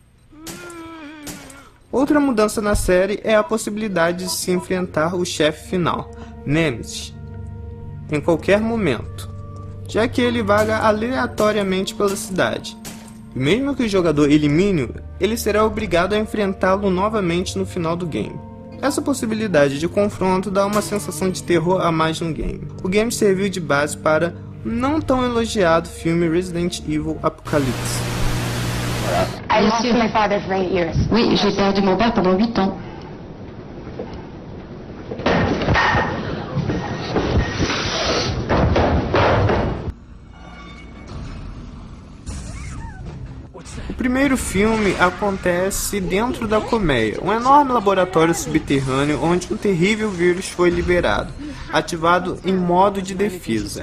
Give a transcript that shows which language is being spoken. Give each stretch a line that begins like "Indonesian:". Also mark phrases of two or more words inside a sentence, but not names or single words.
Portuguese: Outra mudança na série é a possibilidade de se enfrentar o chefe final, Nemesis, em qualquer momento, já que ele vaga aleatoriamente pela cidade. E mesmo que o jogador elimine-o, ele será obrigado a enfrentá-lo novamente no final do game. Essa possibilidade de confronto dá uma sensação de terror a mais no game. O game serviu de base para não tão elogiado filme Resident Evil Apocalypse.
English: I lost my father for 8 years.
French: Oui, j'ai perdu mon père pendant 8 ans.
Portuguese: O primeiro filme acontece dentro da colmeia, um enorme laboratório subterrâneo onde um terrível vírus foi liberado, ativado em modo de defesa.